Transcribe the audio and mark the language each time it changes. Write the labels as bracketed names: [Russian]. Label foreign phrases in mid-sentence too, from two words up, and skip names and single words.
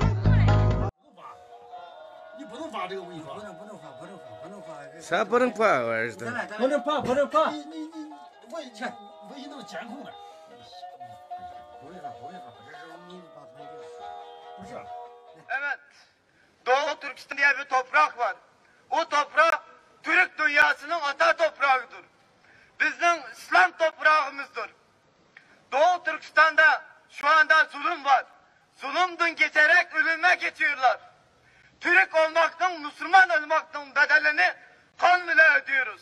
[Chinese] 你不能发这个违法，不能发。啥不能发？我儿子。不能发。你违宪都是监控的。不违法，这是你把他那个。不是。 [Turkish] Evet. Doğu Türkistan diye bir toprak var. O toprak Türk dünyasının ata toprağıdır. Bizim İslam toprağımızdır. Doğu Türkistan'da şu anda zulüm var. Zulümden geçerek ölüme geçiyorlar. Türk olmaktan, Müslüman olmaktan bedelini kanla ödüyoruz.